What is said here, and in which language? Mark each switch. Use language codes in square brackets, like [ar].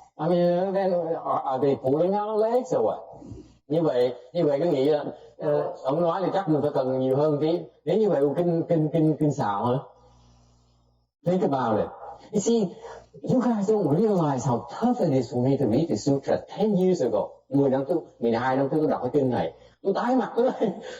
[en] I mean, then are they pulling our legs or what? [vi] Như vậy cái nghĩ là ông nói thì chắc mình phải cần nhiều hơn tí. Nếu như vậy kinh xạo hả? [en] Think about it. You see, you guys don't realize how tough it is for me to read the sutra 10 years ago. [vi] 12 năm trước tôi đọc cái kinh này. Tôi tái mặt tới đây.